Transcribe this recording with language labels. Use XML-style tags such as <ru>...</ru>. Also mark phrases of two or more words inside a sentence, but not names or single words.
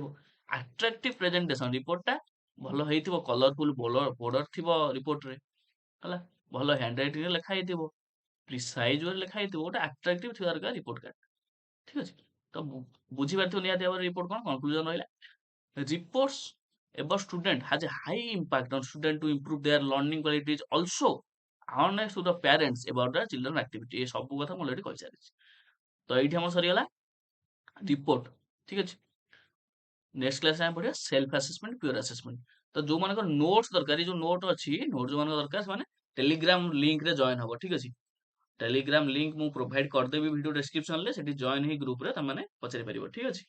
<en>attractive presentation,</en> <or>ରିପୋର୍ଟଟା ଭଲ ହେଇଥିବ,</or> <en>colourful border</en> <or>ଥିବ ରିପୋର୍ଟରେ, ହେଲା, ଭଲ</or> <en>hand writing</en> <or>ଲେଖା ହେଇଥିବ, ପ୍ରିସାଇଜ ରେ ଲେଖା ହେଇଥିବ, ଗୋଟେ ଆଟ୍ରାକ୍ଟିଭ ଥିବା ଦରକାର</or> <en>report card.</en> <or>ଠିକ ଅଛି। ତ ବୁଝିପାରିଥିବ ନିହାତି ଭାବରେ ରିପୋର୍ଟ କଣ, କନକ୍ଲୁଜନ ରହିଲା।</or> <en>Reports about student has a high impact on student to improve their learning qualities, also awareness to the parents about the children activity।</en> <or>ଏ ସବୁ କଥା ମୁଁ already କହିସାରିଛି। ତ ଏଇଠି ଆମର ସରିଗଲା ରିପୋର୍ଟ। ଠିକ ଅଛି।</or> <en>next class</en> <or>ଆମେ ପଢିବା</or> <en>self assessment, peer assessment.</en> <or>ତ ଯୋଉମାନଙ୍କର ନୋଟ୍ସ ଦରକାର, ଯୋଉ ନୋଟ ଅଛି, ନୋଟ ଯୋଉମାନଙ୍କର ଦରକାର, ସେମାନେ ଟେଲିଗ୍ରାମ ଲିଙ୍କରେ ଜଏନ ହବ। ଠିକ ଅଛି। ଟେଲିଗ୍ରାମ ଲିଙ୍କ ମୁଁ ପ୍ରୋଭାଇଡ କରିଦେବି</or> <en>video description,</en> <or>ସେଠି ଜଏନ ହେଇ ଗ୍ରୁପରେ ତମେ ପଚାରି ପାରିବ।</or>